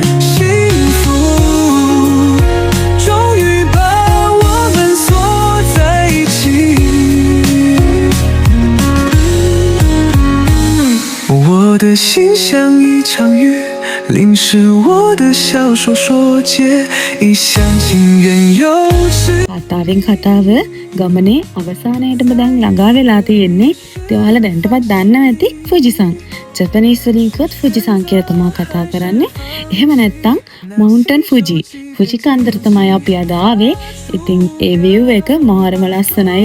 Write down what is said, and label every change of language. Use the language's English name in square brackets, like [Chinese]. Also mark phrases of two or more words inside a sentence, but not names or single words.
[Chinese] 幸福终于把我们锁在一起，我的心像一场雨，淋湿我的小说书页，一厢情愿又痴。 [Sinhala] කතාවෙන් කතාව ගමනේ අවසානයේටම දැන් ළඟා වෙලා තියෙන්නේ. ඉතින් ඔයාලා දැනටමත් දන්නවා ඇති ෆුජිසන්. ජපනීස් වලින් කිව්වොත් ෆුජිසන් කියලා තමයි කතා කරන්නේ. එහෙම නැත්නම් මවුන්ටන් ෆුජි. ෆුජි කන්දර තමයි අපි අද ආවේ. ඉතින් ඒ view එක මාරම ලස්සනයි.